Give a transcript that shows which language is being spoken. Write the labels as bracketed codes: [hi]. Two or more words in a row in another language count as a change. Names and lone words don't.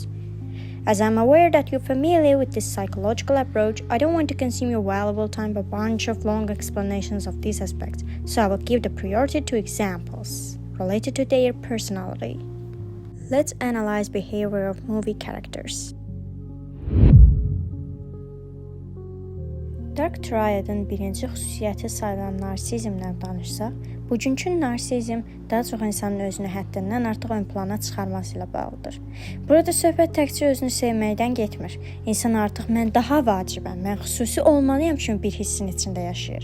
[en] As I'm aware that you're familiar with this psychological approach, I don't want to consume your valuable time with a bunch of long explanations of these aspects, so I will give the priority to examples related to their personality. Let's analyze behavior of movie characters. [az] Dark Triad'ın birinci xüsusiyyəti sayılan narsizmdən danışsaq, bugünkü narsizm daha çox insanın özünü həddindən artıq ön plana çıxarması ilə bağlıdır. Burada söhbət təkcə özünü sevməkdən getmir. İnsan artıq mən daha vacibəm, mən xüsusi olmalıyam kimi bir hissin içində yaşayır.